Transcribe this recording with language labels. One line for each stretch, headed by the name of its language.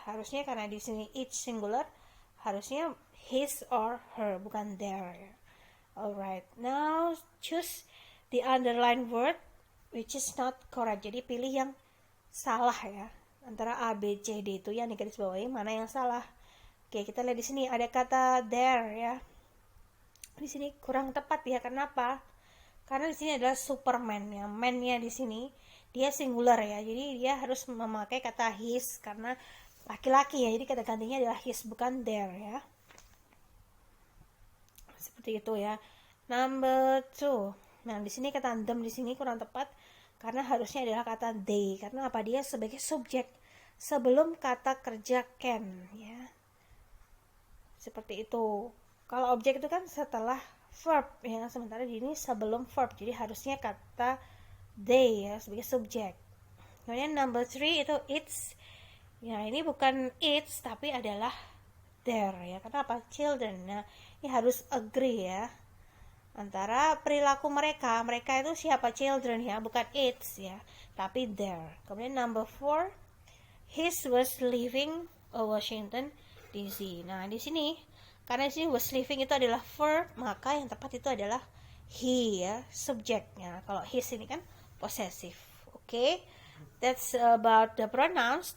Indonesian: Harusnya karena di sini each singular, harusnya his or her, bukan their ya.
English: Alright, now choose the underlined word which is not correct.
Indonesian: Jadi pilih yang salah ya. Antara A, B, C, D itu yang digarisbawahi, mana yang salah. Oke, kita lihat di sini ada kata there ya. Di sini kurang tepat ya. Kenapa? Karena di sini adalah Superman ya. Man-nya di sini dia singular ya. Jadi dia harus memakai kata his karena laki-laki ya. Jadi kata gantinya adalah his, bukan there ya. Seperti itu ya. Number 2. Nah, di sini kata them di sini kurang tepat karena harusnya adalah kata they. Karena apa? Dia sebagai subjek sebelum kata kerja can ya. Seperti itu. Kalau objek itu kan setelah verb ya, sementara di ini sebelum verb, jadi harusnya kata they ya sebagai subjek. Kemudian number 3 itu it's ya, ini bukan it's tapi adalah there ya. Karena apa? Children. Nah, ini harus agree ya antara perilaku mereka itu siapa? Children ya, bukan it's ya, tapi there. Kemudian number 4,
English: his was living Washington DC.
Indonesian: Nah, di sini karena di sini was living itu adalah verb, maka yang tepat itu adalah he ya, subjeknya. Kalau his ini kan possessive.
English: Okay, that's about the pronouns.